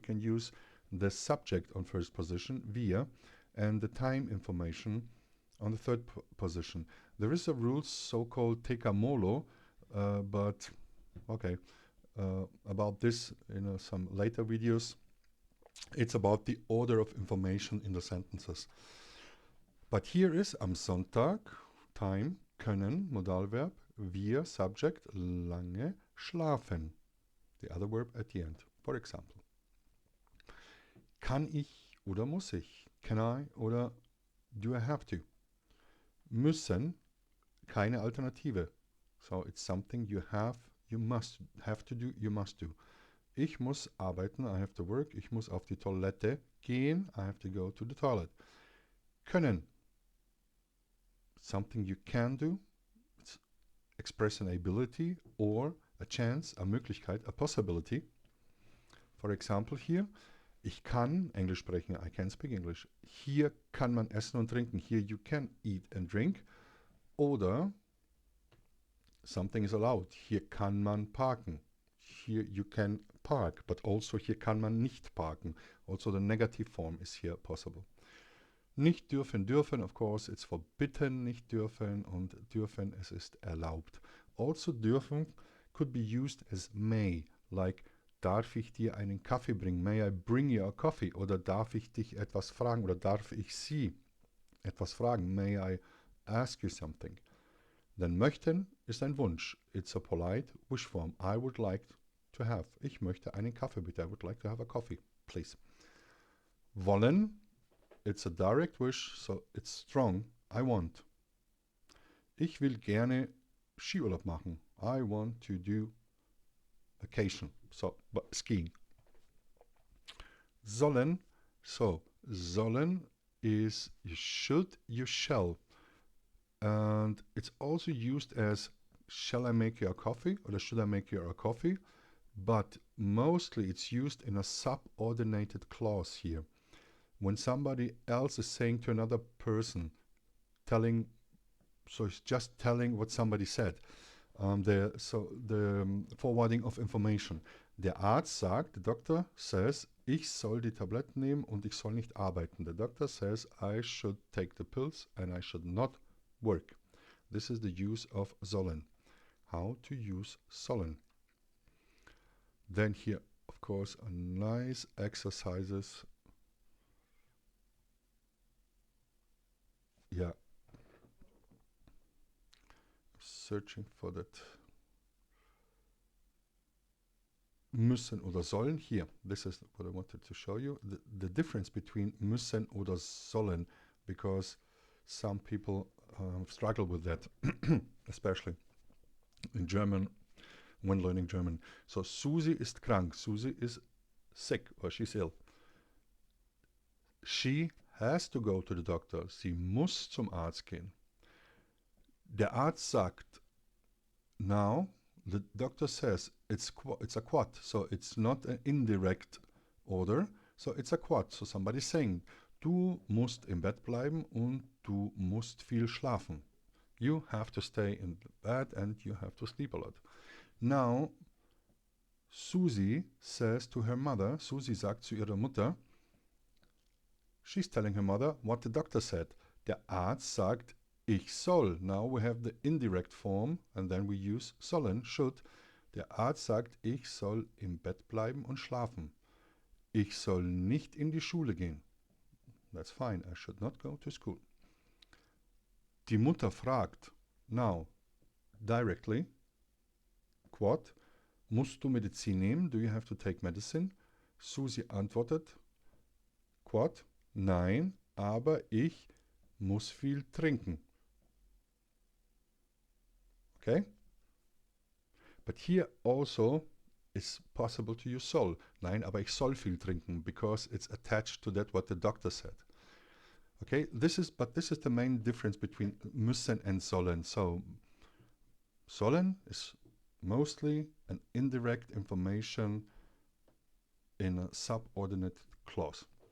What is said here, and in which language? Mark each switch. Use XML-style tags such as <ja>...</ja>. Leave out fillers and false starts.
<en>We can use the subject on first position, wir, and the time information on the third position. There is a rule so-called tekamolo, but okay, about this in some later videos. It's about the order of information in the sentences. But here is</en> <de>am Sonntag,</de> <en>time, können, Modalverb, wir, subject, lange, schlafen. The other verb at the end. For example,</en> <de>kann ich oder muss ich?</de> <en>Can I oder do I have to?</en> <de>Müssen, keine Alternative.</de> <en>So it's something you have, you must have to do, you must do.</en> <de>Ich muss arbeiten,</de> <en>I have to work.</en> <de>Ich muss auf die Toilette gehen,</de> <en>I have to go to the toilet. Können, something you can do. It's express an ability or a chance, a Möglichkeit, a possibility. For example here,</en> <de>ich kann Englisch sprechen,</de> <en>I can speak English.</en> <de>Hier kann man essen und trinken.</de> <en>Here you can eat and drink. Oder something is allowed.</en> <de>Hier kann man parken.</de> <en>Here you can park, but also</en> <de>hier kann man nicht parken.</de> <en>Also the negative form is here possible.</en> <de>Nicht dürfen, dürfen,</de> <en>of course, it's forbidden,</en> <de>nicht dürfen, und dürfen, es ist erlaubt.</de> <en>Also dürfen could be used as may, like</en> <de>darf ich dir einen Kaffee bringen?</de> <en>May I bring you a coffee?</en> <de>Oder darf ich dich etwas fragen? Oder darf ich Sie etwas fragen?</de> <en>May I ask you something? Then</en> <de>möchten ist ein Wunsch.</de> <en>It's a polite wish form. I would like to have.</en> <de>Ich möchte einen Kaffee bitte.</de> <en>I would like to have a coffee, please. Wollen, it's a direct wish, so it's strong. I want.</en> <de>Ich will gerne Skiurlaub machen.</de> <en>I want to do vacation. So, skiing. Sollen, so sollen is you should, you shall. And it's also used as shall I make you a coffee or should I make you a coffee? But mostly it's used in a subordinated clause here. When somebody else is saying to another person, telling, so it's just telling what somebody said. The forwarding of information.</en> <de>Der Arzt sagt,</de> <en>the doctor says,</en> <de>ich soll die Tabletten nehmen und ich soll nicht arbeiten.</de> <en>The doctor says, I should take the pills and I should not work. This is the use of sollen. How to use sollen. Then here, of course, a nice exercises. Yeah. Searching for that. Müssen oder sollen. Here, this is what I wanted to show you. The difference between müssen oder sollen, because some people struggle with that, especially in German, when learning German. So,</en> <de>Susi ist krank.</de> <en>Susi is sick or she's ill. She has to go to the doctor.</en> <de>Sie muss zum Arzt gehen. Der Arzt sagt,</de> <en>now, the doctor says it's a quad, so it's not an indirect order, so it's a quad. So somebody's saying,</en> <de>du musst im Bett bleiben und du musst viel schlafen.</de> <en>You have to stay in bed and you have to sleep a lot. Now, Susi says to her mother,</en> <de>Susi sagt zu ihrer Mutter,</de> <en>she's telling her mother what the doctor said.</en> <de>Der Arzt sagt, ich soll.</de> <en>Now we have the indirect form and then we use sollen, should.</en> <de>Der Arzt sagt, ich soll im Bett bleiben und schlafen. Ich soll nicht in die Schule gehen.</de> <en>That's fine, I should not go to school.</en> <de>Die Mutter fragt,</de> <en>now, directly,</en> <de>quod, musst du Medizin nehmen?</de> <en>Do you have to take medicine?</en> <de>Susi antwortet, quod, nein, aber ich muss viel trinken.</de> <en>Okay? But here also it's possible to use soll.</en> <de>Nein, aber ich soll viel trinken,</de> <en>because it's attached to that what the doctor said. Okay, this is the main difference between müssen and sollen. So sollen is mostly an indirect information in a subordinate clause.</en>